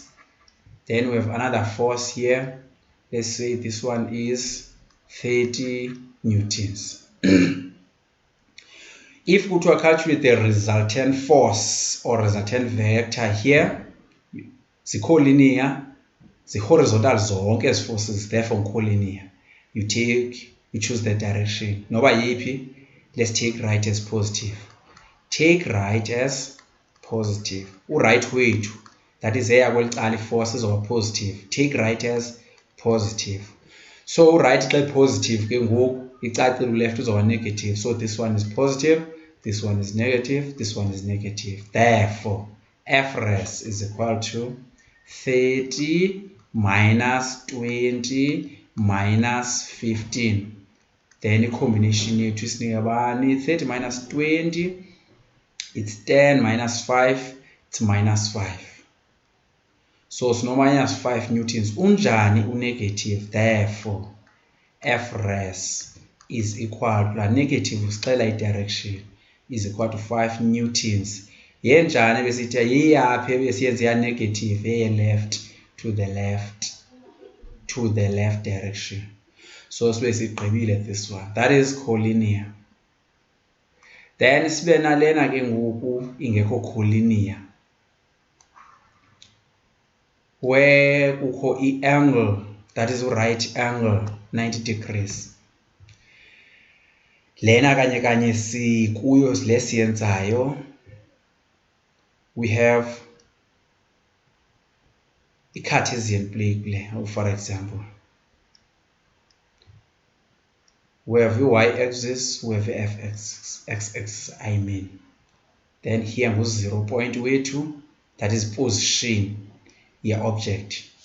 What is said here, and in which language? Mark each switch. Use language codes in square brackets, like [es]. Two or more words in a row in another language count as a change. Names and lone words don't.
[en] Then we have another force here. Let's say this one is 30 newtons. If we calculate the resultant force or resultant vector here, collinear, the horizontal [xh] zonke ezi [en] forces, therefore collinear. You choose the direction. [xh] Noba yiphi, [en] let's take right as positive. Take right as positive. Right wethu, that is eyakweli forces or positive. Take right as positive. So right xa positive [xh] ke ngoku icacile [en] left uzoba negative. So this one is positive, this one is negative, this one is negative. Therefore, F-res is equal to 30 minus 20 minus 15. [xh] Then a combination yethu isinika bani? [en] 30 minus 20, it's 10 minus 5, it's minus 5. So sino minus 5 newtons. [xh] Unjani u-negative? [en] Therefore, F-res is equal to, negative [xh] usixela i-direction, [en] is equal to 5 newtons. [xh] Yenjani besithi yeyaphi ebesiyenza iya-negative, eye-left [en] to the left direction. So [xh] sibe sigqibile [en] this one. That is collinear. Then [xh] sibe nalena ke ngoku ingekho [en] collinear, where [xh] kukho i-angle, [en] that is right angle, 90 degrees. [xh] Lena kanye kanye sikuyo le siyenzayo. [en] We have i-Cartesian plane, for example. We have the y-axis, we have the x-axis, I mean. Then here goes 0 point wethu, that is position, your object.